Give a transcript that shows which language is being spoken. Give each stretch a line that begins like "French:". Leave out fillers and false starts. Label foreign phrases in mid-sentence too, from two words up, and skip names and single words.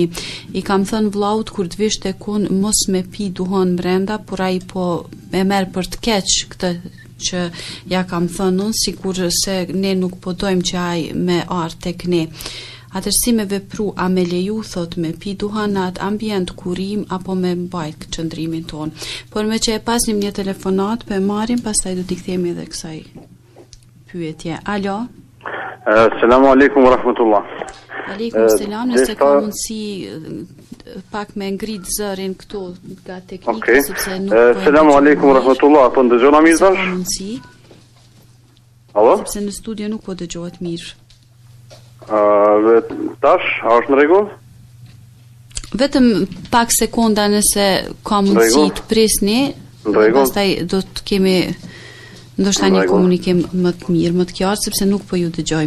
Albanian: I kam thënë vllaut kur të vish tek unë mos me pi duhan brenda, por ai po e merr për të keq këtë që ja kam thënë unë, sikur se ne nuk po dojmë që ai me ardh tek ne. Atër si me vepru, a me leju, thot, me pi duhan në atë ambient kurim, apo me mbajt qëndrimin ton. Por me që e pasnim një telefonat, për marim, pastaj do t'i kthemi edhe kësaj pyetje. Alo?
Arabic: السلام عليكم ورحمة الله. عليكم السلام,
Albanian: nëse ka mundësi pak me ngrit zërin këtu nga teknika, sepse nuk po.
Arabic: السلام عليكم ورحمة الله,
Albanian: po ndëgjona mirë tash? Ka mundësi. Alo? Sepse në studio nuk po dëgjohet mirë. Tash, a është në rregull? Vetëm pak sekonda nëse ka mundësi të prisni, pastaj do të kemi ndoshta një komunikim më të mirë, më të qartë, sepse nuk po ju dëgjojmë.